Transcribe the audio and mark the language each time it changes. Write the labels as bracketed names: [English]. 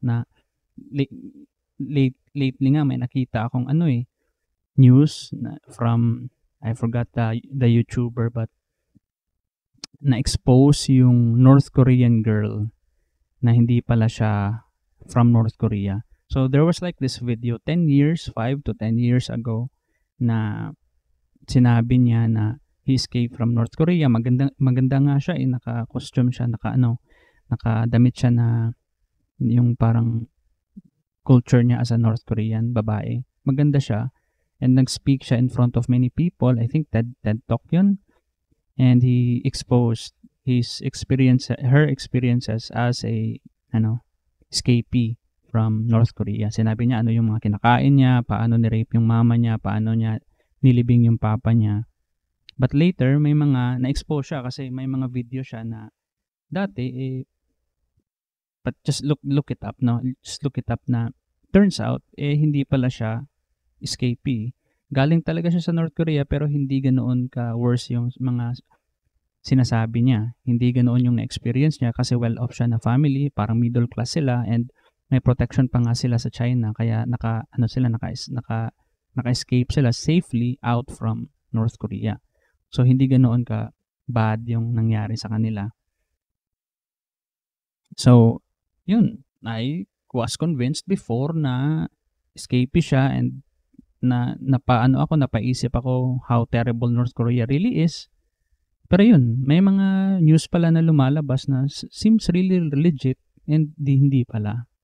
[Filipino] Na lately nga may nakita akong news from, [English] I forgot the YouTuber, [Filipino] but na-expose yung North Korean girl na hindi pala siya from North Korea. [English] So there was like this video 5 to 10 years ago [Filipino] na sinabi niya na [English] he escaped from North Korea. [Filipino] Maganda nga siya, naka-costume siya, nakadamit siya na yung parang culture niya as a North Korean babae. Maganda siya. [English] And [Filipino] nag-speak siya [English] in front of many people. I think TED Talk yun. And he exposed her experiences as a escapee from North Korea. [Filipino] Sinabi niya ano yung mga kinakain niya, paano ni-rape yung mama niya, paano niya nilibing yung papa niya. But later, may mga na-expose siya kasi may mga video siya na dati, [English] but just look it up, [Filipino] no? [English] Just look it up na turns out, [Filipino] hindi pala siya [English] escapee. [Filipino] Galing talaga siya sa North Korea pero hindi ganoon ka-worse yung mga sinasabi niya. Hindi ganoon yung na-experience niya kasi well-off siya na family, parang middle class sila and may protection pa nga sila sa China kaya naka-escape sila [English] safely out from North Korea. [Filipino] So hindi ganoon ka bad yung nangyari sa kanila. [English] So, yun, I was convinced before na escapee siya and [Filipino] napaisip ako [English] how terrible North Korea really is. [Filipino] Pero yun, may mga news pala na lumalabas na [English] seems really legit [Filipino] and hindi pala.